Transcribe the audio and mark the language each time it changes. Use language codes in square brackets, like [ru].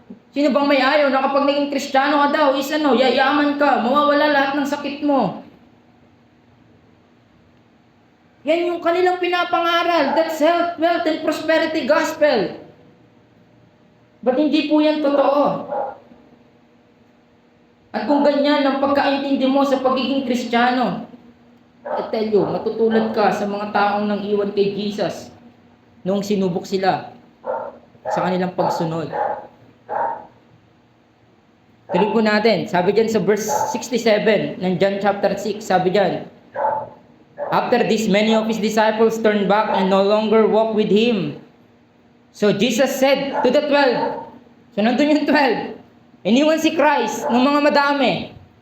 [tl] Sino bang may ayaw na kapag naging Kristiyano ka daw, yayaman ka, mawawala lahat ng sakit mo? Yan yung kanilang pinapangaral. [en] That's health, wealth, and prosperity gospel. [tl] Ba't hindi po yan totoo? At kung ganyan ang pagkaintindi mo sa pagiging Kristiyano, [en] I tell you, [tl] matutulad ka sa mga taong nang iwan kay Jesus noong sinubok sila sa kanilang pagsunod. Tuloy po natin. Sabi dyan sa verse 67 ng John chapter 6, sabi dyan, [en] after this, many of his disciples turned back and no longer walked with him. So Jesus said to the 12, [tl] so nandun yung 12, iniwan si Christ ng mga madami.